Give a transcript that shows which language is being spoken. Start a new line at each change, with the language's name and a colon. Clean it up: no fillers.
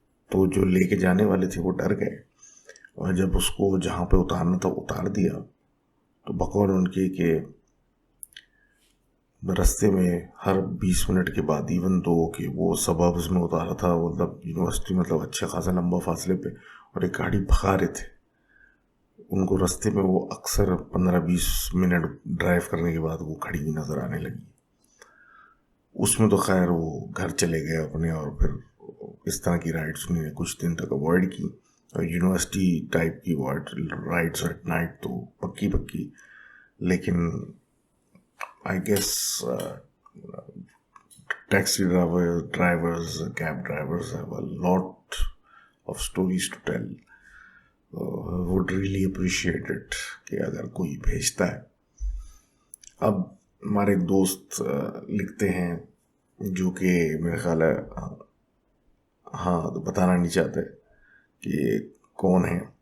Hindi: तो जो लेके जाने वाले थे वो डर गए, और जब उसको जहाँ पे उतारना था उतार दिया, तो बकौल उनके कि रास्ते में हर 20 मिनट के बाद, इवन दो कि वो सबब्स में उतारा था, मतलब यूनिवर्सिटी मतलब अच्छा खासा लंबा फासले पे, और एक गाड़ी भगा रहे थे उनको रास्ते में, वो अक्सर 15-20 मिनट ड्राइव करने के बाद वो खड़ी हुई नज़र आने लगी। उसमें तो खैर वो घर चले गए अपने, और फिर इस तरह की राइड्स उन्होंने कुछ दिन तक अवॉइड की, और यूनिवर्सिटी टाइप की राइड्स एट नाइट तो पक्की पक्की। लेकिन
English: I guess taxi drivers, cab drivers have a lot of stories to tell. Would really appreciate it
Hindi: कि अगर कोई भेजता है। अब हमारे एक दोस्त लिखते हैं जो कि मेरे ख्याल है हाँ तो बताना नहीं चाहते कि कौन है।